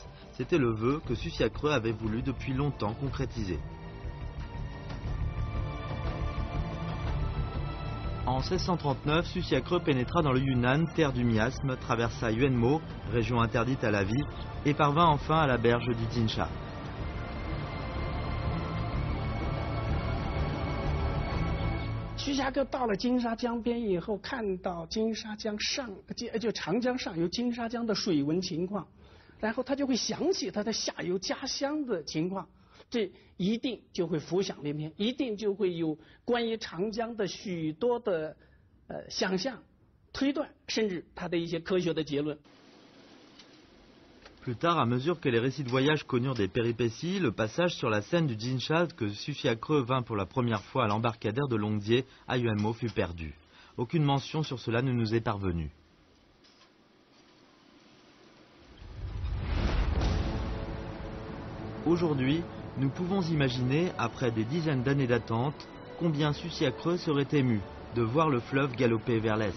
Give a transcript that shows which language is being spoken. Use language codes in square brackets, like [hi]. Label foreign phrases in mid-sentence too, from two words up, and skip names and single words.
[fr] C'était le vœu que Susiakreux avait voulu depuis longtemps concrétiser. En 1639, Susiakreux pénétra dans le Yunnan, terre du miasme, traversa Yuanmo, région interdite à la vie, et parvint enfin à la berge du Jinsha. [zh] 徐霞客到了金沙江边以后，看到金沙江上就长江上游金沙江的水文情况，然后他就会想起他的下游家乡的情况，这一定就会浮想联翩，一定就会有关于长江的许多的想象、推断，甚至他的一些科学的结论。 [fr] Plus tard, à mesure que les récits de voyage connurent des péripéties, le passage sur la Seine du Jinsha que Susiakreux vint pour la première fois à l'embarcadère de Longdié à Yuanmo fut perdu. Aucune mention sur cela ne nous est parvenue. Aujourd'hui, nous pouvons imaginer, après des dizaines d'années d'attente, combien Susiakreux serait ému de voir le fleuve galoper vers l'est.